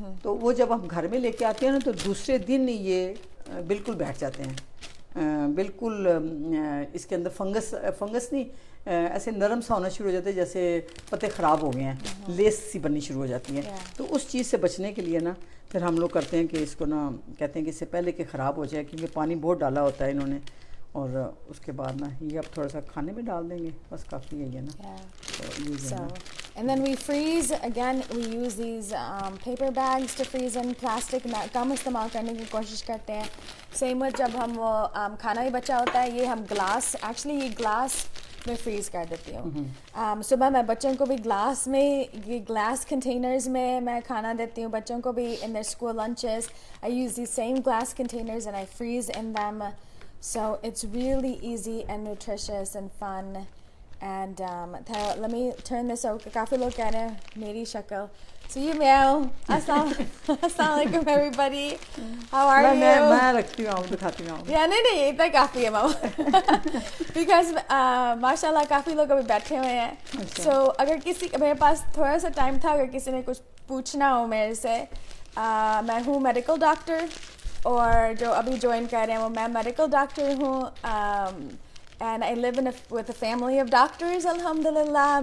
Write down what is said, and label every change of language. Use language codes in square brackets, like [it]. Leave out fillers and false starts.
[ur] تو وہ جب ہم گھر میں لے کے آتے ہیں نا تو دوسرے دن یہ بالکل بیٹھ جاتے ہیں، بالکل اس کے اندر فنگس نہیں، ایسے نرم سا ہونا شروع ہو جاتا ہے، جیسے پتے خراب ہو گئے ہیں، لیس سی بننی شروع ہو جاتی ہے. تو اس چیز سے بچنے کے لیے نا پھر ہم لوگ کرتے ہیں کہ اس کو نا کہتے ہیں کہ اس سے پہلے کہ خراب ہو جائے، کیونکہ پانی بہت ڈالا ہوتا ہے انہوں نے، اور اس کے بعد نا یہ اب تھوڑا سا کھانے میں ڈال دیں گے، بس کافی ہے نا. [en] And then we freeze again. We use these paper bags to freeze in. [ur] Plastic کم استعمال کرنے کی کوشش کرتے ہیں. سیم جب ہم وہ کھانا ہی بچا ہوتا ہے، یہ ہم گلاس، ایکچولی یہ گلاس میں فریز کر دیتی ہوں. صبح میں بچوں کو بھی گلاس میں، یہ گلاس کنٹینرز میں کھانا دیتی ہوں بچوں کو بھی [en] in their school lunches. I use these same glass containers and I freeze in them. So it's really easy and nutritious and fun. And let me turn this over. [ur] کافی لوگ کہہ رہے ہیں میری شکل. [en] So you meow. Assalamualaikum everybody. How are you? [ur] میں رکھتی ہوں، دکھاتی ہوں. نہیں اتنا کافی ہے ماما. Because ماشاء اللہ کافی لوگ ابھی بیٹھے ہوئے ہیں. So اگر کسی میرے پاس تھوڑا سا ٹائم تھا، اگر کسی نے کچھ پوچھنا ہو میرے سے، میں ہوں میڈیکل ڈاکٹر، اور جو ابھی جوائن کر رہے ہیں وہ میں میڈیکل ڈاکٹر ہوں. [en] And I live with a family of doctors, alhamdulillah.